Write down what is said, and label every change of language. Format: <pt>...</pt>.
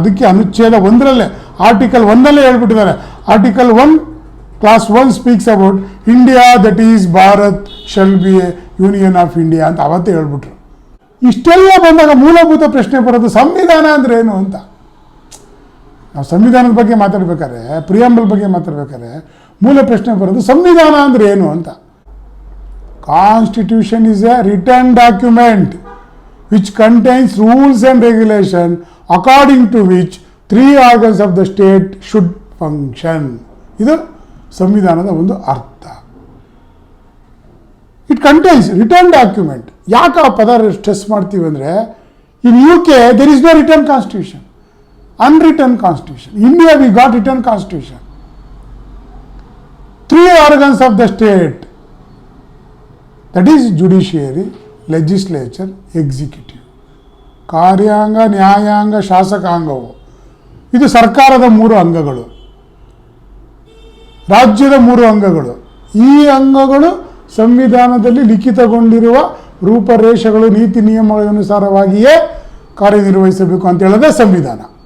<kn>ಅದಕ್ಕೆ ಅನುಚ್ಛೇದ 1ರಲ್ಲೇ ಆರ್ಟಿಕಲ್ 1ಅಲ್ಲೇ ಹೇಳ್ಬಿಟ್ಟಿದ್ದಾರೆ.</kn> <en>article 1 clause 1 speaks about India that is Bharat shall be a union of India</en> <kn>ಅಂತ ಅವತ್ತೇ ಹೇಳ್ಬಿಟ್ರು. ಇಷ್ಟೆಲ್ಲ ಬಂದಾಗ ಮೂಲಭೂತ ಪ್ರಶ್ನೆ ಬರೋದು ಸಂವಿಧಾನ ಅಂದರೆ ಏನು ಅಂತ. ನಾವು ಸಂವಿಧಾನದ ಬಗ್ಗೆ ಮಾತಾಡ್ಬೇಕಾದ್ರೆ, ಪ್ರಿಯಾಂಬಲ್ ಬಗ್ಗೆ ಮಾತಾಡ್ಬೇಕಾದ್ರೆ ಮೂಲ ಪ್ರಶ್ನೆ ಬರೋದು ಸಂವಿಧಾನ ಅಂದರೆ ಏನು ಅಂತ.</kn> <en>Constitution is a written document which contains rules and regulation according to which 3 organs of the state should function.</en> <kn>ಇದು ಸಂವಿಧಾನದ ಒಂದು ಅರ್ಥ.</kn> <en>It contains written document.</en> <kn>ಯಾಕೆ ಆ ಪದ ಸ್ಟ್ರೆಸ್ ಮಾಡ್ತೀವಿ ಅಂದರೆ,</kn> <en>In UK there is no written constitution, unwritten constitution. India we got written constitution. 3 organs of the state, that is judiciary, legislature, executive.</en> <kn>ಕಾರ್ಯಾಂಗ, ನ್ಯಾಯಾಂಗ, ಶಾಸಕಾಂಗವು ಇದು ಸರ್ಕಾರದ 3 ಅಂಗಗಳು, ರಾಜ್ಯದ 3 ಅಂಗಗಳು. ಈ ಅಂಗಗಳು ಸಂವಿಧಾನದಲ್ಲಿ ಲಿಖಿತಗೊಂಡಿರುವ ರೂಪರೇಷೆಗಳು, ನೀತಿ ನಿಯಮಗಳ ಅನುಸಾರವಾಗಿಯೇ ಕಾರ್ಯನಿರ್ವಹಿಸಬೇಕು ಅಂತ ಹೇಳೋದೇ ಸಂವಿಧಾನ.</kn>